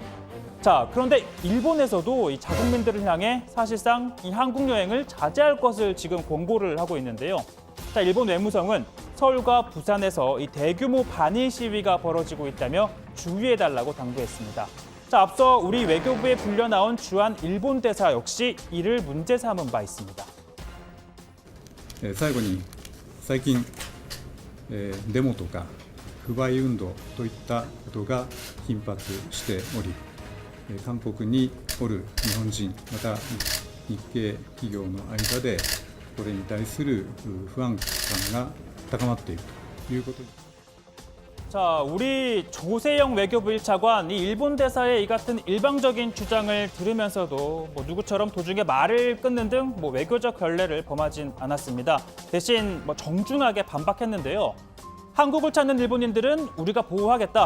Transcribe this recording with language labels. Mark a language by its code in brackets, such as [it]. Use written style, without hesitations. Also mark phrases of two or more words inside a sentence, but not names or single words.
[ko] 그런데 일본에서도 이 자국민들을 향해 사실상 이 한국 여행을 자제할 것을 지금 권고를 하고 있는데요. 일본 외무성은 서울과 부산에서 이 대규모 반일 시위가 벌어지고 있다며 주의해달라고 당부했습니다. 자, 앞서 우리 외교부에 불려 나온 주한 일본 대사 역시 이를 문제 삼은 바 있습니다. [ja] 最後に最近、デモとか不買運動といったことが頻発しており、韓国におる日本人また日系企業の間でこれに対する不安感が高まっているということです。 [ko] 자, 우리 조세영 외교부 1차관, 이 일본 대사의 이 같은 일방적인 주장을 들으면서도 뭐 누구처럼 도중에 말을 끊는 등 뭐 외교적 결례를 범하진 않았습니다. 대신 뭐 정중하게 반박했는데요. 한국을 찾는 일본인들은 우리가 보호하겠다.